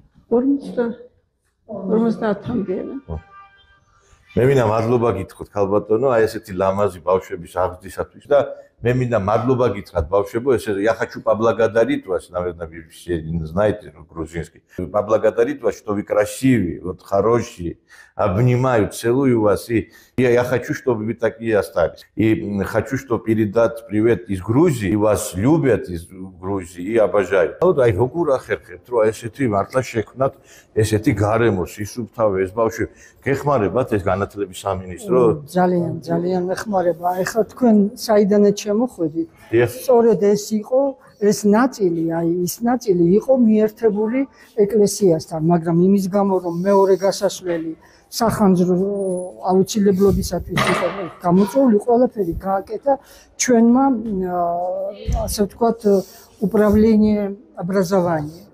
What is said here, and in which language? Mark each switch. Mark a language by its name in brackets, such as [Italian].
[Georgian] 50-მდე. მე მინდა მადლობა გითხრათ ქალბატონო, აი ესეთი ლამაზი бавშვების აღზრდისათვის და მე მინდა мадლობა გითხრათ бавშვებო, [Russian] я хочу поблагодарить вас, наверное, вы все знаете грузинский. Поблагодарить вас, что вы красивые, вот хорошие. Обнимаю, целую вас и я хочу, чтобы вы такие остались. И хочу, чтобы передать привет из Грузии, и вас любят из Грузии и обожают. [Georgian] Вот ай როგორ ახერხებთ, რომ ესეთი მართლა შექმნათ ესეთი გარემო, სისუფთავე ეს ბავშვი. გეხმარებათ ეს განათლების სამინისტრო? ძალიან ეხმარება. ეხლა თქვენ საიდანაც შემოხვედით. სწორედ ეს იყო ეს ნაწილი, აი ის ნაწილი იყო მიერთებული ეკლესიასთან, მაგრამ იმის გამო რომ მეორე გასასვლელი სახანძრო აუცილებლობისათვის იყო გამოწვეული, ყველაფერი გააკეთა ჩვენმა ასე ვთქვათ [Russian] управление образования.